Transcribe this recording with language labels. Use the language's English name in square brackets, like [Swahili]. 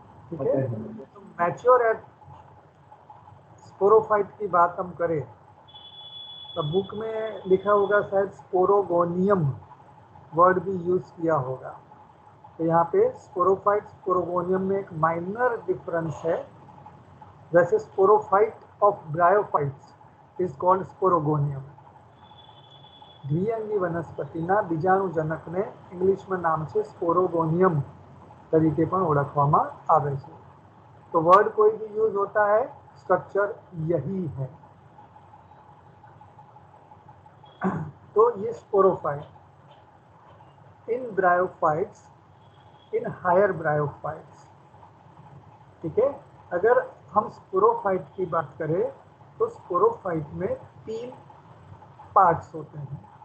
[Hindi] ठीक है, तो मैच्योर एट स्पोरोफाइट की बात हम करें तो बुक में लिखा होगा शायद स्पोरोगोनियम वर्ड भी यूज किया होगा। तो यहाँ पे स्पोरोफाइट स्पोरोगोनियम में एक माइनर डिफरेंस है। [English] वैसे sporophyte of bryophytes is called sporogonium. [Gujarati] દ્વિઅંગી વનસ્પતિના બીજાણુજનકને ઇંગ્લિશમાં નામ છે સ્પોરોગોનિયમ તરીકે પણ ઓળખવામાં આવે છે। [Hindi] तो वर्ड कोई भी यूज होता है, स्ट्रक्चर यही है। तो ये sporophyte in bryophytes, in higher bryophytes. ठीक है, अगर हम स्पोरोफाइट की बात करें तो स्पोरोफाइट में 3 पार्ट्स होते हैं।